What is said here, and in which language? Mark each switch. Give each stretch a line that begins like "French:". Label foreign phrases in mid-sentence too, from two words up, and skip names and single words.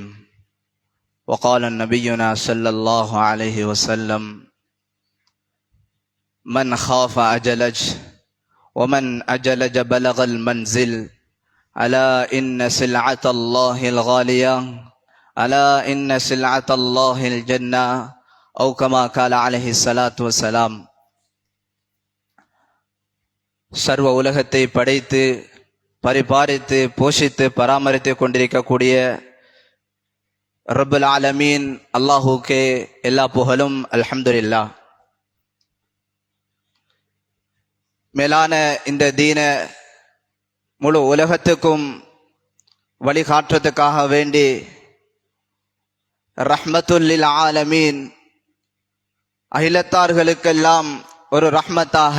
Arabic: وقال نبينا صلى الله عليه وسلم: من خاف أجلج ومن أجلج بلغ المنزل. ألا إن سلعة الله الغالية ألا إن سلعة الله الجنة أو كما قال عليه الصلاة والسلام.
Tamil: சர்வ உலகத்தை படைத்து பரிபாலித்து போஷித்து பராமரித்து கொண்டிருக்கக்கூடிய
Arabic: رب العالمين
Tamil: அல்லாஹுக்கே எல்லா புகழும். அல்ஹம்துலில்லாஹ். மேலான இந்த தீன முழு உலகத்துக்கும் வழிகாட்டுறதுக்காக வேண்டி
Arabic: رحمة للعالمين
Tamil: அகிலத்தார்களுக்கெல்லாம் ஒரு ரஹ்மத்தாக